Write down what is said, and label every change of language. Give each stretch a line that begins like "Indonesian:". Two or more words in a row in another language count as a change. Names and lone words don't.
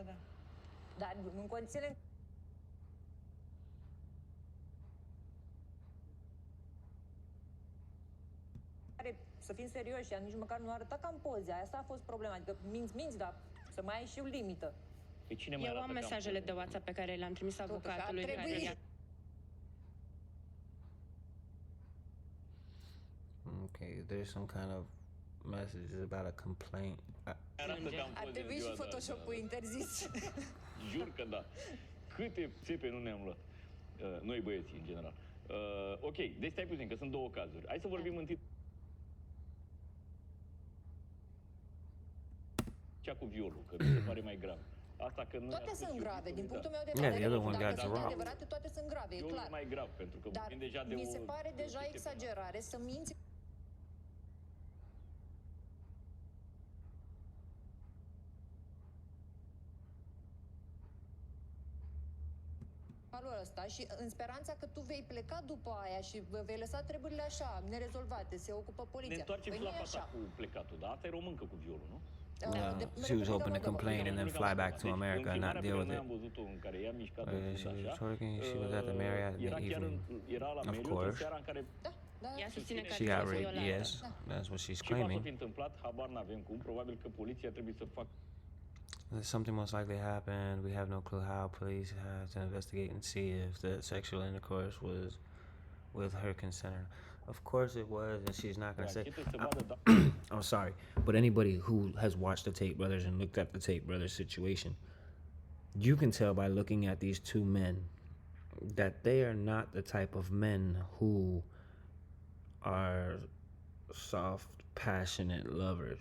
Romanian: Dar în condițiile care, să fim serioși, ea nici măcar nu arăta ca în poze. Asta a fost problema. Adică minți, dar să mai ai și o limită. Eu am mesajele de WhatsApp pe care le-am trimis avocatului care...
English: Okay, there's some kind of messages about a complaint.
Romanian: Ar trebui și Photoshop-ul interzis. Jur că da. Câte țepe nu ne-am luat. Noi băieții, în general. Ok, deci stai puțin, că sunt două cazuri. Hai să vorbim întâi cea cu violul, că mi se pare mai grav. Asta că nu toate sunt grave, din punctul meu de
English: Yeah,
Romanian: vedere.
English: the other one
Romanian: Dacă
English: got
Romanian: sunt
English: wrong.
Romanian: adevărate, toate sunt grave, e violul clar. e mai grav, pentru că Dar vorbim deja de mi o... se pare deja exagerare să minți valul ăsta și în speranța că tu vei pleca după aia și vei lăsa treburile așa, nerezolvate, se ocupă poliția. Ne întoarcem Păi și nu la e fata așa. cu plecatul, dar asta e româncă cu violul, nu?
English: Yeah, she was hoping to complain and then fly back to America and not deal with it.
Romanian: Am văzut-o în care ea mișcat
English: She was twerking, she was at the Marriott in the evening.
Romanian: Era la
English: Of
Romanian: Marriott în
English: course.
Romanian: seara în care Ea susține că
English: She
Romanian: a
English: got
Romanian: fost
English: raped,
Romanian: violată.
English: yes. That's what she's
Romanian: ceva s-a
English: claiming.
Romanian: fi întâmplat, habar n-avem cum, probabil că poliția trebuie să facă
English: Something most likely happened. We have no clue how. Police have to investigate and see if the sexual intercourse was with her consent. Of course it was, and she's not gonna say. I'm sorry, but anybody who has watched the Tate brothers and looked at the Tate brothers situation, you can tell by looking at these two men that they are not the type of men who are soft, passionate lovers.